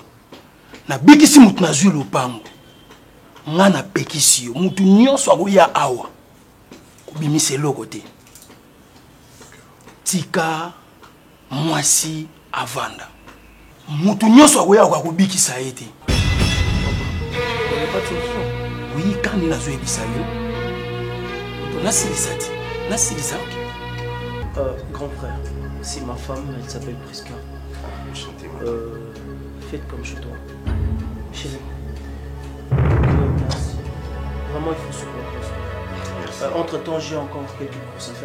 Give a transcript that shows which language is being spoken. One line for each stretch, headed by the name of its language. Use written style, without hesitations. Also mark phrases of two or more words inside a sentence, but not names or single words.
Lingala: Na bikisi mutu na zui lopango. Nga na pekisi yo. Mutu nyonso akoya awa. Kubimise eloko te. Tika mwasi avanda. Mutu nyonso akoya akobikisa ye te.
French: Pas de solution. Oui, quand il a joué Bisayo.
Lingala: Nasilisa ti. Nasilisa.
French: Grand frère, c'est ma femme, elle s'appelle Priska. Faites comme chez toi. Chérie. Merci. Vraiment, il faut se comprendre. Entre-temps, j'ai encore quelques courses à faire.